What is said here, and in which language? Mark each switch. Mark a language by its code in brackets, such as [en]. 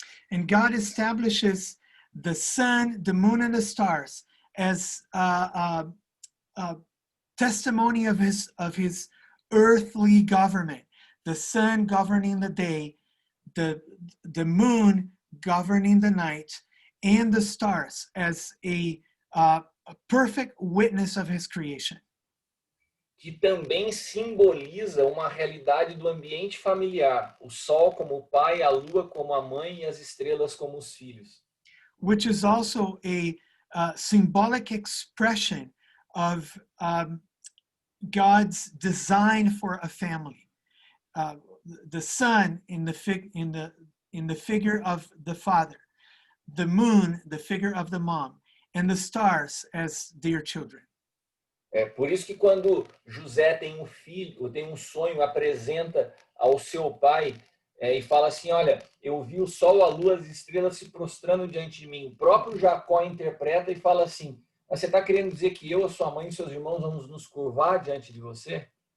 [en] And God establishes the sun, the moon, and the stars as a testimony of his earthly government. The sun governing the day, the moon governing the night, and the stars as a perfect witness of his creation. [pt] Que também simboliza uma realidade do ambiente familiar, o sol como o pai, a lua como a mãe e as estrelas como os filhos. [en] Which is also a symbolic expression of God's design for a family. The sun in the figure of the father, the moon, the figure of the mom, and the stars as their children. [pt] Por isso que quando José tem um filho, ou tem um sonho, apresenta ao seu pai e fala assim, olha, eu vi o sol, a lua, as estrelas se prostrando diante de mim. O próprio Jacó interpreta e fala assim, você está querendo dizer que eu, a sua mãe e seus irmãos vamos nos curvar diante de você?